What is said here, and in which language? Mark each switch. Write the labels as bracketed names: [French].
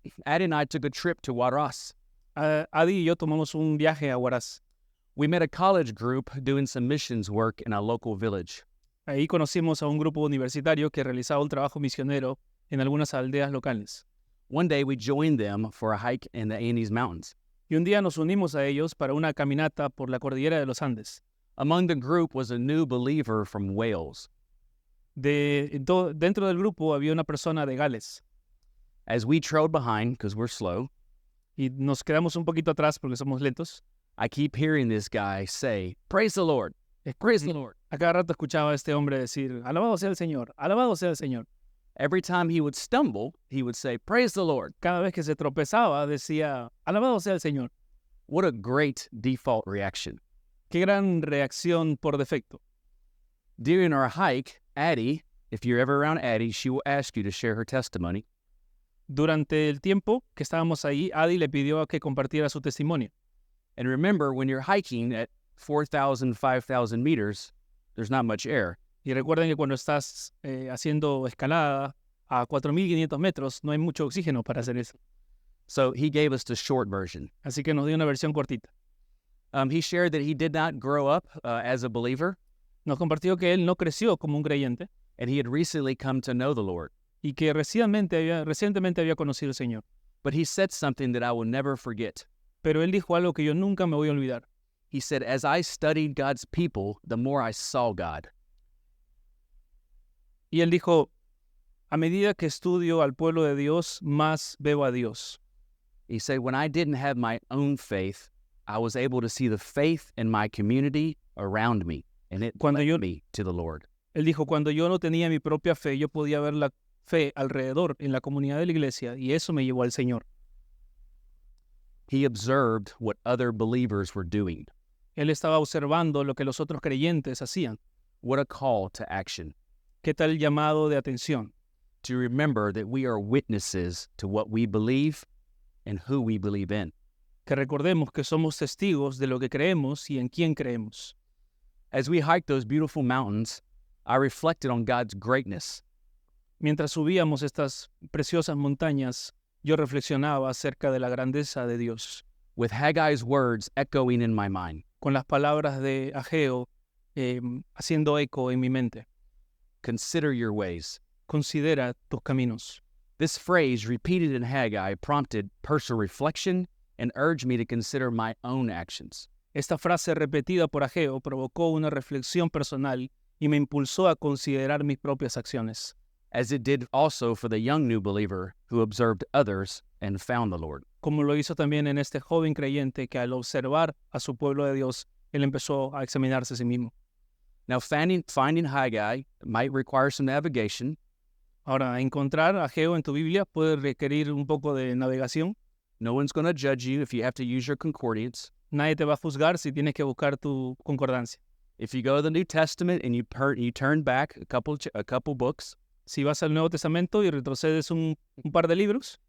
[English] Addie and I took a trip to Huaraz. [Spanish] Adi y yo tomamos un viaje a Huaraz. [English] We met a college group doing some missions work in a local village. [Spanish] Ahí conocimos a un grupo universitario que realizaba un trabajo misionero en algunas aldeas locales. [English] One day we joined them for a hike in the Andes Mountains. [Spanish] Y un día nos unimos a ellos para una caminata por la cordillera de los Andes. [English] Among the group was a new believer from Wales. [Spanish] Dentro del grupo había una persona de Gales. [English] As we trailed behind, because we're slow, [Spanish] Y nos quedamos un poquito atrás porque somos lentos. [English] I keep hearing this guy say, "Praise the Lord, praise the Lord." [Spanish] A cada rato escuchaba a este hombre decir, alabado sea el Señor, alabado sea el Señor. [English] Every time he would stumble, he would say, "Praise the Lord." [Spanish] Cada vez que se tropezaba decía, alabado sea el Señor. [English] What a great default reaction. [Spanish] Qué gran reacción por defecto. [English] During our hike, Addie, if you're ever around Addie, she will ask you to share her testimony. [Spanish] Durante el tiempo que estábamos ahí, Adi le pidió que compartiera su testimonio. [English] And remember, when you're hiking at 4,000, 5,000 meters, there's not much air. [Spanish] Y recuerden que cuando estás haciendo escalada a 4.500 metros, no hay mucho oxígeno para hacer eso. [English] So he gave us the short version. [Spanish] Así que nos dio una versión cortita. [English] He shared that he did not grow up as a believer, [Spanish] Nos compartió que él no creció como un creyente [English] and he had recently come to know the Lord. [Spanish] y que recientemente había conocido al Señor. [English] But he said something that I will never forget. [Spanish] Pero él dijo algo que yo nunca me voy a olvidar. [English] He said, as I studied God's people, the more I saw God. [Spanish] Y él dijo, a medida que estudio al pueblo de Dios, más veo a Dios. [English] He said, when I didn't have my own faith, I was able to see the faith in my community around me, and it led me to the Lord. [Spanish] Él dijo, cuando yo no tenía mi propia fe, yo podía ver la fe alrededor en la comunidad de la iglesia, y eso me llevó al Señor. [English] He observed what other believers were doing. [Spanish] Él estaba observando lo que los otros creyentes hacían. [English] What a call to action. [Spanish] ¿Qué tal llamado de atención? [English] To remember that we are witnesses to what we believe and who we believe in. [Spanish] Que recordemos que somos testigos de lo que creemos y en quién creemos. [English] As we hiked those beautiful mountains, I reflected on God's greatness. [Spanish] Mientras subíamos estas preciosas montañas, yo reflexionaba acerca de la grandeza de Dios, [English] with Haggai's words echoing in my mind. [Spanish] con las palabras de Ageo haciendo eco en mi mente. [English] Consider your ways. [Spanish] Considera tus caminos. [English] This phrase, repeated in Haggai, prompted personal reflection and urged me to consider my own actions. [Spanish] Esta frase repetida por Ageo provocó una reflexión personal y me impulsó a considerar mis propias acciones, [English] as it did also for the young new believer who observed others and found the Lord. [Spanish] como lo hizo también en este joven creyente que al observar a su pueblo de Dios, él empezó a examinarse a sí mismo. [English] Now, finding Haggai might require some navigation. [Spanish] Ahora, encontrar a Ageo en tu Biblia puede requerir un poco de navegación. [English] No one's going to judge you if you have to use your concordance. [Spanish] Nadie te va a juzgar si tienes que buscar tu concordancia. [English] If you go to the New Testament and you turn back a couple books, [Spanish] Si vas al Nuevo Testamento y retrocedes un par de libros,